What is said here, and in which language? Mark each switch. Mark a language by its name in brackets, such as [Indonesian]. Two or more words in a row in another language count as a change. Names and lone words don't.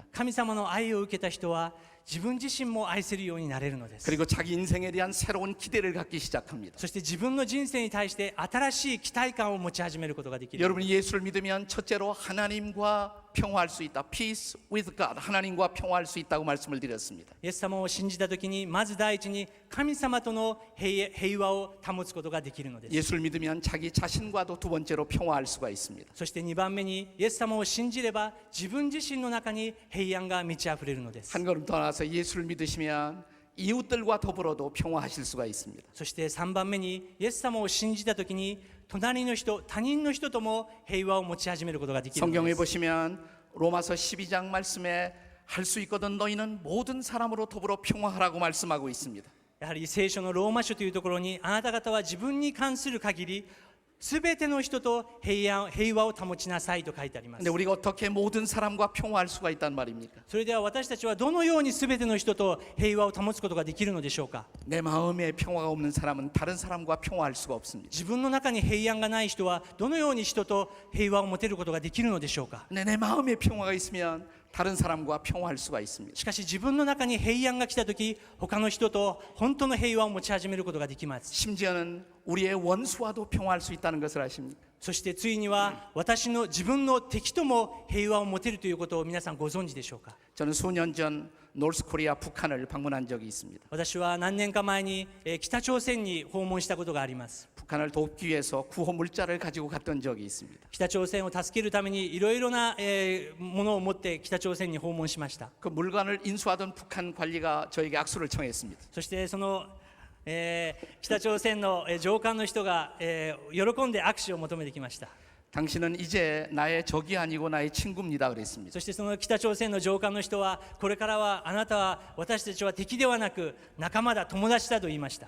[Japanese] 神様の愛を受けた人は自分自身も愛せるようになれるのです。 [Korean] 그리고 자기 인생에 대한 새로운 기대를 갖기 시작합니다. [Japanese] そして自分の人生に対して新しい期待感を持ち始めることができる。 [Korean] 여러분이 예수를 믿으면 첫째로 하나님과 평화할 수 있다. [English] Peace with God. [Korean] 하나님과 평화할 수 있다고 말씀을 드렸습니다. [Japanese] イエス様を信じたときにまず第一に神様との平和を保つことができるのです。 [Korean] 예수를 믿으면 자기 자신과도 두 번째로 평화할 수가 있습니다. [Japanese] そして2番目にイエス様を信じれば自分自身の中に平安が満ち溢れるのです。 [Korean] 한 걸음 더 나아서 예수를 믿으시면 이웃들과 더불어도 평화하실 수가 있습니다. [Japanese] そして3番目にイエス様を信じたときに隣の人、他人の人とも平和を持ち始めることができるの [Korean] 성경에 [Japanese] です。 [Korean] 보시면 로마서 12장 말씀에 할 수 있거든 너희는 모든 사람으로 더불어 평화하라고 말씀하고 있습니다. [Japanese] やはり聖書のローマ書というところにあなた方は自分に関する限りすべての人と平和を保ちなさいと書いてあります。 [Korean] 근데 우리가 어떻게 모든 사람과 평화할 수가 있단 말입니까? [Japanese] それでは私たちはどのようにすべての人と平和を保つことができるのでしょうか。 [Korean] 내 마음에 평화가 없는 사람은 다른 사람과 평화할 수가 없습니다. [Japanese] 自分の中に平安がない人はどのように人と平和を持てることができるのでしょうか。 [Korean] 근데 내 마음에 평화가 있으면 다른 사람과 평화할 수가 있습니다. [Japanese] しかし自分の中に平安が来たとき他の人と本当の平和を持ち始めることができます。 [Korean] 심지어는 우리의 원수와도 평화할 수 있다는 것을 아십니까? [Japanese] そしてついには自分の敵とも平和を持てるということを皆さんご存知でしょうか。 [Korean] 저는 수년 전 노스코리아 북한을 방문한 적이 있습니다. [Japanese] 私は何年か前に北朝鮮に訪問したことがあります。 [Korean] 북한을 돕기 위해서 구호 물자를 가지고 갔던 적이 있습니다. [Japanese] 北朝鮮を助けるためにいろいろなものを持って北朝鮮に訪問しました。 [Korean] 그 물건을 인수하던 북한 관리가 저에게 악수를 청했습니다. [Japanese] そしてその北朝鮮の上官の人が喜んで握手を求めてきました。 [Korean] 당신은 이제 나의 적이 아니고 나의 친구입니다. 그랬습니다. [Japanese] そしてその北朝鮮の上官の人はこれからはあなたは私たちは敵ではなく仲間だ友達だと言いました。